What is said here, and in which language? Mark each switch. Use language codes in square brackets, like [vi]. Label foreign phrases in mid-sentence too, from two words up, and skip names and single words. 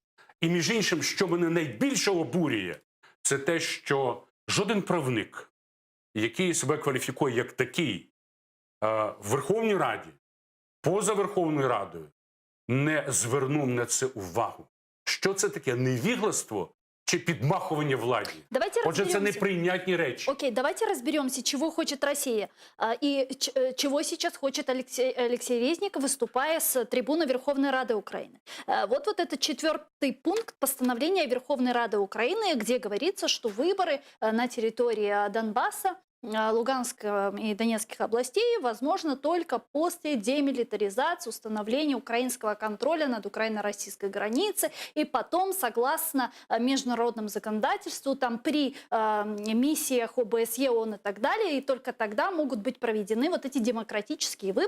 [uk] І між іншим, що мене найбільше обурює, це те, що жоден правник, який себе кваліфікує як такий в Верховній Раді, поза Верховною Радою, не звернув на це увагу. Що це таке? Невігластво чи підмахування владі? [ru] Давайте [uk] Отже, це [ru] разберемся. [uk] неприйнятні речі. [ru] Окей, давайте разберемся, чего хочет Россия и чего сейчас хочет Алексей Резников, выступая с трибуны Верховной Рады Украины. Вот этот 4-й пункт постановления Верховной Рады Украины, где говорится, что выборы на территории Донбасса, Луганской и Донецких областей возможно только после демилитаризации, установления украинского контроля над украино-российской границей и потом, согласно международному законодательству, там при миссиях ОБСЕ, ООН и так далее, и только тогда могут быть проведены вот эти демократические выборы.